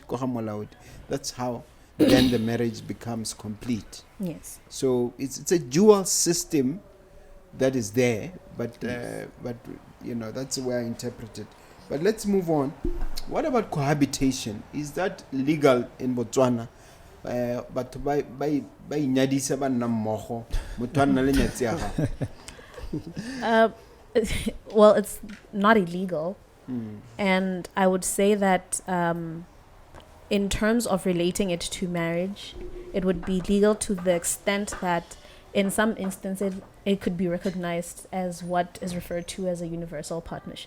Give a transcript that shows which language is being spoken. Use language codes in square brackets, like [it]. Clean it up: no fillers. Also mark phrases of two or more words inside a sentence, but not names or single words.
[en] That's how then the marriage becomes complete. Yes. So it's a dual system that is there, but you know, that's the way I interpret it. But let's move on. What about cohabitation? Is that legal in Botswana? [tn] But by nyadisa ba nna mmogo motho a nna le nyatsi ya gago. [en] Well, it's not illegal. Mm. And I would say that in terms of relating it to marriage, it would be legal to the extent that in some instances it could be recognized as what is referred to as a universal partnership.